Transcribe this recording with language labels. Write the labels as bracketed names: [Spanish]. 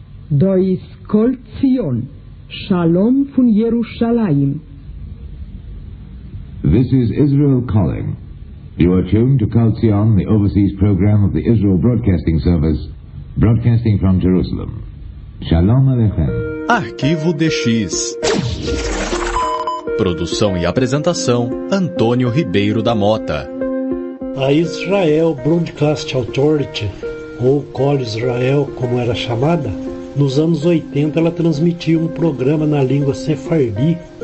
[Yiddish] Da ist Kol Zion, Shalom von Jerusalem. [English] This is Israel calling. You are tuned to Kol Zion, the overseas program of the Israel Broadcasting Service, broadcasting from Jerusalem. [Hebrew] Shalom Aleichem. [Portuguese] Arquivo DX. Produção e apresentação, Antônio Ribeiro da Mota. A Israel Broadcast Authority, ou Kol Israel como era chamada, nos anos 80 ela transmitia um programa na língua sefardi